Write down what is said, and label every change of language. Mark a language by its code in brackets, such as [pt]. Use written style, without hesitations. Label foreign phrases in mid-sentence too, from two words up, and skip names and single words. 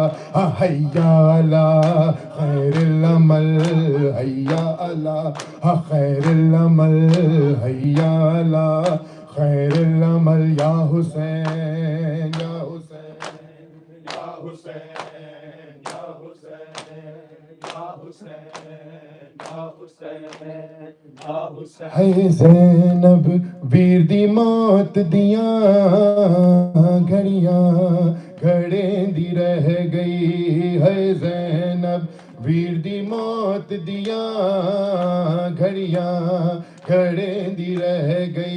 [ar] هيا على خير العمل، هيا على خير العمل، هيا على خير العمل. يا حسين يا حسين يا حسين يا حسين يا حسين يا حسين يا حسين. [pa] ہے زینب ویر دی موت دیاں گھڑیاں گھڑیں دی رہ گئی. ہے زینب ویر دی موت دیاں گھڑیاں گھڑیں دی رہ گئی.